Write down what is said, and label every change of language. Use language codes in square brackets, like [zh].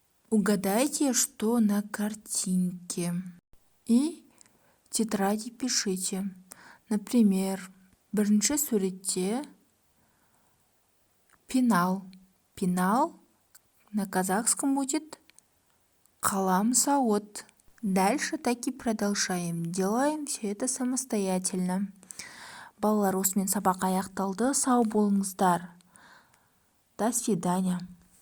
[ru] Угадайте, что на картинке. И в тетради пишите. [kk] Например, бірінші суретте пенал. [ru] Пенал на казахском будет қаламсауыт. Дальше так и продолжаем. Делаем все это самостоятельно. [kk] Балалар, осымен сабақ аяқталды. Сау болыңыздар. [ru] До свидания.